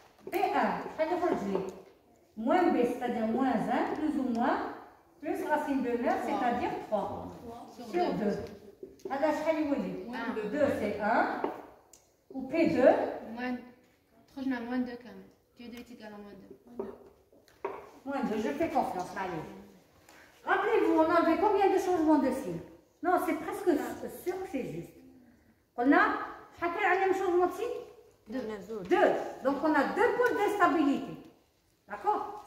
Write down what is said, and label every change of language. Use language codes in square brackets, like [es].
[fr] P1, [ar] شحال يخرج لي؟ [fr] Moins B, c'est-à-dire moins 1, plus ou moins, plus racine de 9, c'est-à-dire 3 sur 2. [ar] هذا شحال يولي؟ [fr] 2 c'est 1. Ou P2. [ar] خرجنا moins 2 كامل. [fr] P2 est égal à moins 2. Moins 2, je fais confiance, allez. Rappelez-vous, on avait combien de changements de signe? Non, c'est presque sûr que c'est juste. On a, chacun a un changement de signe? 2. Donc on a 2 pôles d'instabilité. D'accord?